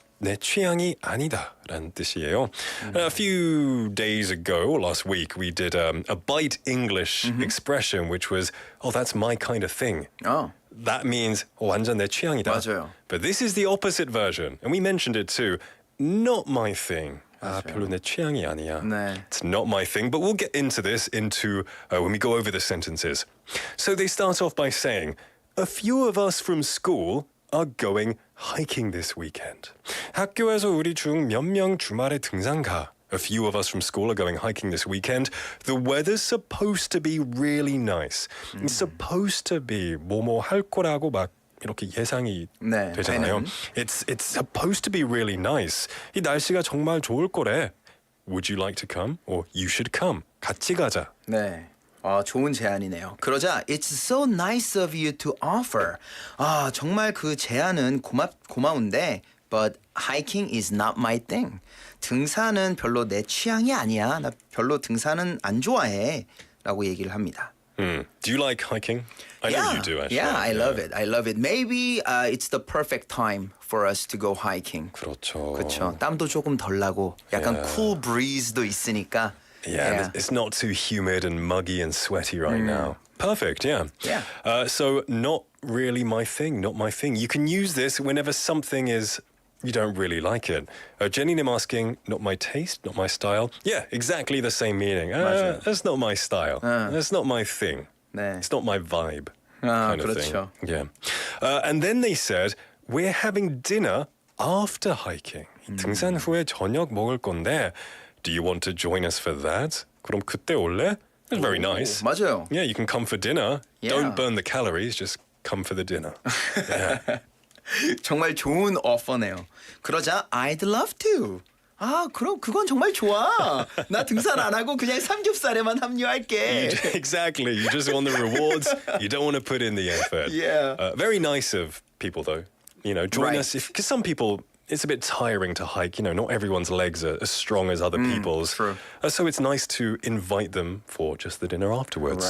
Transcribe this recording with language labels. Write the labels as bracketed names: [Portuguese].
[Korean] 내 취향이 아니다라는 뜻이에요. [English] A few days ago, or last week, we did a bite English expression, which was, oh, that's my kind of thing. Oh. That means [Korean] 완전 내 취향이다. 맞아요. [English] But this is the opposite version, and we mentioned it too. Not my thing. [Korean] 별로 내 취향이 아니야. 네. [English] It's not my thing, but we'll get into this when we go over the sentences. So they start off by saying, a few of us from school are going hiking this weekend. [Korean] 학교에서 우리 중 몇 명 주말에 등산 가. [English] A few of us from school are going hiking this weekend. The weather's supposed to be really nice. It's supposed to be [Korean] 뭐뭐 할 거라고 막 이렇게 예상이 되잖아요. [English] It's supposed to be really nice. [Korean] 이 날씨가 정말 좋을 거래. [English] Would you like to come? Or you should come. [Korean] 같이 가자. 네. 좋은 제안이네요. 그러자 [English] It's so nice of you to offer. [Korean] 정말 그 제안은 고마운데 [English] But hiking is not my thing. [Korean] 등산은 별로 내 취향이 아니야. 나 별로 등산은 안 좋아해. 라고 얘기를 합니다. [English] Do you like hiking? I know you do, actually. Yeah, I love it. I love it. Maybe it's the perfect time for us to go hiking. [Korean] 그렇죠. 그렇죠. 땀도 조금 덜 나고 약간 [English] cool breeze [Korean] 도 있으니까. [English] Yeah, it's not too humid and muggy and sweaty right now. Perfect, yeah. Yeah. So not really my thing, not my thing. You can use this whenever something is you don't really like it. Jenny-님 asking, not my taste, not my style. Yeah, exactly the same meaning. That's not my style. That's not my thing. [Korean] 네. [English] It's not my vibe. [Korean] 아, [English] Kind of [Korean] 그렇죠. [English] thing. Yeah. And then they said, we're having dinner after hiking. [Korean] 등산 후에 저녁 먹을 건데, [English] do you want to join us for that? [Korean] 그럼 그때 올래? [English] It's very nice. [Korean] 맞아요. [English] Yeah, you can come for dinner. Yeah. Don't burn the calories, just come for the dinner. Yeah. [Korean] 정말 좋은 오퍼네요. 그러자 [English] I'd love to. [Korean] 아, 그럼 그건 정말 좋아. 나 등산 안 하고 그냥 삼겹살에만 합류할게. [English] Exactly. You just want the rewards. You don't want to put in the effort. Yeah. Very nice of people, though. You know, join us because some people. It's a bit tiring to hike. You know, not everyone's legs are as strong as other people's. True. So it's nice to invite them for just the dinner afterwards.